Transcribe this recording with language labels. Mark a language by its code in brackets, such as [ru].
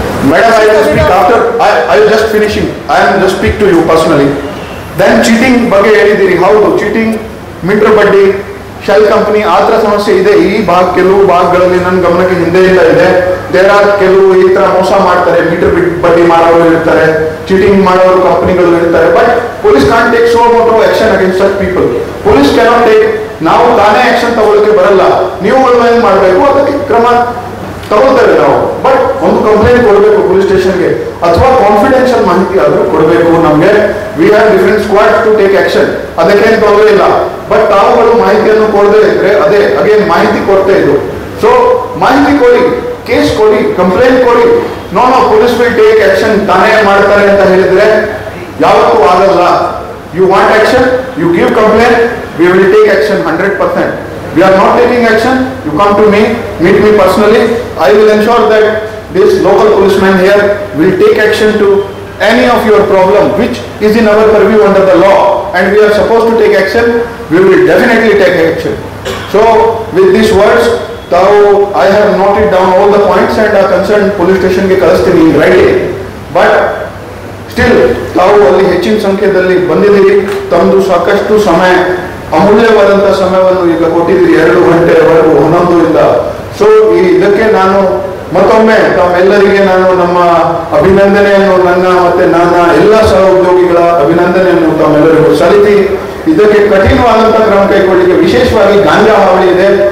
[en] Madam, I will speak after. I will just finishing. I am just speak to you personally. [kn] Then cheating ಬಗ್ಗೆ ಹೇಳಿದ್ದೀರಿ. ಹೌದು, cheating, metre ಬಡ್ಡಿ, shell company ಆ ಥರ ಸಮಸ್ಯೆ ಇದೆ. ಈ ಕೆಲವು ಭಾಗಗಳಲ್ಲಿ ನನ್ನ ಗಮನಕ್ಕೆ ಹಿಂದೆಯಿಂದ ಇದೆ. ದೇರ್ ಆರ್ ಕೆಲವು ಈ ಥರ ಮೋಸ ಮಾಡ್ತಾರೆ, ಮೀಟರ್ ಬಡ್ಡಿ ಮಾಡೋರು ಇರ್ತಾರೆ, ಚೀಟಿಂಗ್ ಮಾಡೋರು ಕಂಪನಿಗಳು ಇರ್ತಾರೆ. [en] But police can't take so ಮೋಟ್ of action against such people. Police cannot take, [kn] ನಾವು ತಾನೇ ಆಕ್ಷನ್ ತಗೊಳ್ಳಕ್ಕೆ ಬರಲ್ಲ. ನೀವುಗಳು ಏನು ಮಾಡಬೇಕು, ಅದಕ್ಕೆ ಕ್ರಮ ತಗೊಳ್ತೇವೆ ನಾವು. ಬಟ್ ಒಂದು ಕಂಪ್ಲೇಂಟ್ ಕೊಡಬೇಕು ಪೊಲೀಸ್ ಸ್ಟೇಷನ್ಗೆ, ಅಥವಾ ಕಾನ್ಫಿಡೆನ್ಷಿಯಲ್ ಮಾಹಿತಿ ಆದರೂ ಕೊಡಬೇಕು ನಮಗೆ. [en] we have different squad to take action, [kn] ಅದಕ್ಕೇನು ತೊಂದರೆ ಇಲ್ಲ. ಬಟ್ ತಾವುಗಳು ಮಾಹಿತಿಯನ್ನು ಕೊಡದೇ ಇದ್ರೆ ಅದೇ ಅಗೇನ್ ಮಾಹಿತಿ ಕೊಡ್ತಾ ಇದ್ದು. ಸೊ ಮಾಹಿತಿ ಕೊಡಿ, ಕೇಸ್ ಕೊಡಿ, ಕಂಪ್ಲೇಂಟ್ ಕೊಡಿ. [en] no police will take action [kn] ತಾನೇ ಮಾಡ್ತಾರೆ ಅಂತ ಹೇಳಿದ್ರೆ ಯಾವತ್ತೂ ಆಗಲ್ಲ. [en] You want action, you give complaint, we will take action 100%. We are not taking action, you come to me, meet me personally. I will ensure that this local policeman here will take action to any of your problem which is in our purview under the law, and we are supposed to take action. We will definitely take action. So with these words, I have noted down all the points and concerned police station [kn] ge kalastini [en] in writing. [kn] But still ತಾವು ಅಲ್ಲಿ ಹೆಚ್ಚಿನ ಸಂಖ್ಯೆಯಲ್ಲಿ ಬಂದಿದ್ದೀರಿ. ತಮ್ಮದು ಸಾಕಷ್ಟು ಸಮಯ, ಅಮೂಲ್ಯವಾದಂಥ ಸಮಯವನ್ನು ಈಗ ಕೊಟ್ಟಿದ್ದೀರಿ. 2 ಗಂಟೆವರೆಗೂ 11ರಿಂದ ಸೊ ಇದಕ್ಕೆ ನಾನು ಮತ್ತೊಮ್ಮೆ ತಮ್ಮೆಲ್ಲರಿಗೆ ನಾನು ನಮ್ಮ ಅಭಿನಂದನೆಯನ್ನು ಮತ್ತೆ ನನ್ನ ಎಲ್ಲ ಸಹೋದ್ಯೋಗಿಗಳ ಅಭಿನಂದನೆಯನ್ನು ತಮ್ಮೆಲ್ಲರಿಗೂ ಸಲ್ಲಿಸಿ ಇದಕ್ಕೆ ಕಠಿಣವಾದಂತಹ ಕ್ರಮ ಕೈಗೊಳ್ಳಿಕ್ಕೆ ವಿಶೇಷವಾಗಿ ಗಾಂಜಾ ಹಾವಳಿ ಇದೆ.